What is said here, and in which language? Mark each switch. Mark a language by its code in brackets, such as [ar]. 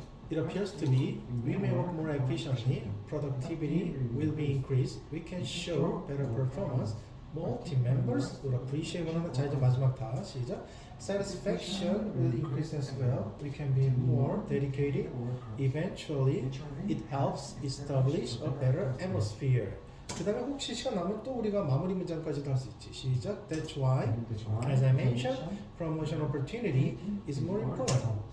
[en] It appears to me we may work more efficiently, productivity will be increased, we can show better performance, more team members will appreciate one another. [ko] 자, 이제 마지막 다 시작. [en] Satisfaction will increase as well, we can be more dedicated, eventually it helps establish a better atmosphere. [ko] 그 다음에 혹시 시간 남으면 또 우리가 마무리 문장까지도 할 수 있지. 시작. [en] That's why, as I mentioned, promotion opportunity is more important.